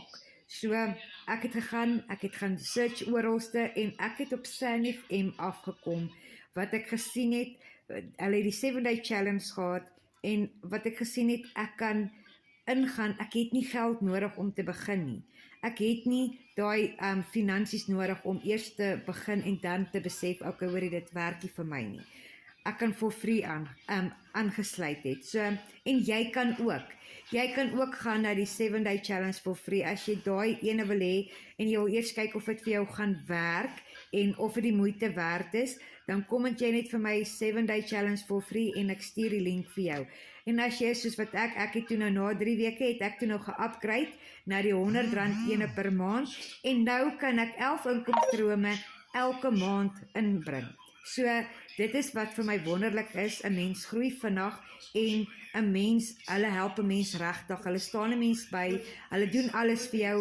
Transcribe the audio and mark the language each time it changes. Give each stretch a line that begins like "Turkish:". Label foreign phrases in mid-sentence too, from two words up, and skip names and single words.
Afrikaans: So, ek het gaan search oralste en ek het op SAN FM afgekom, wat ek gesien het, hulle het die
English: 7-day challenge
Afrikaans: gehad, en wat ek gesien het, ek kan ingaan, ek het nie geld nodig om te begin nie. Ek het nie daai finansies nodig om eers te begin en dan te besef, okay, hoorie, dit werk nie vir my nie. Ek kan
English: for free
Afrikaans: aangesluit het. So, en jy kan ook. Jy kan ook gaan na die
English: 7-day challenge for free,
Afrikaans: as jy daai ene wil hê, en jy wil eers kyk of dit vir jou gaan werk, en of dit die moeite werd is, dan comment jy net vir my
English: 7-day challenge for free,
Afrikaans: en ek stuur die link vir jou. En as jy soos wat ek het toe nou na 3 weke, het ek toe nou ge-upgrade na die R100 ene per maand, en nou kan ek 11 inkomstrome elke maand inbring. So, dit is wat vir my wonderlik is, 'n mens groei vinnig, en 'n mens, hulle help 'n mens regtig, hulle staan 'n mens by, hulle doen alles vir jou.